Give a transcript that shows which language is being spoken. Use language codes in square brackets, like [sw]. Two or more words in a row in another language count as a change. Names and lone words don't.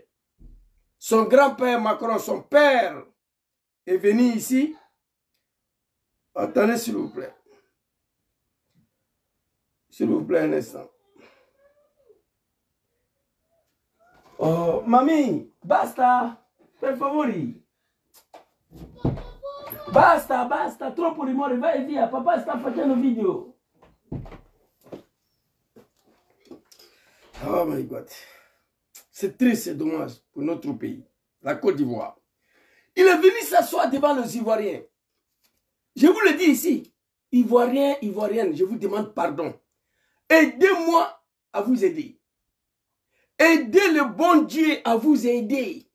[fr] Son grand-père Macron, son père, est venu ici. Attendez s'il vous plaît. S'il vous plaît un instant. Oh, mamie, [it] basta, per favore. Basta, basta, troppo rumore, vai via, papà sta facendo video. [en] Oh my God. [fr] C'est triste, c'est dommage pour notre pays, la Côte d'Ivoire. Il est venu s'asseoir devant les Ivoiriens. Je vous le dis ici, Ivoiriens, Ivoiriennes, je vous demande pardon. Aidez-moi à vous aider. Aidez le bon Dieu à vous aider.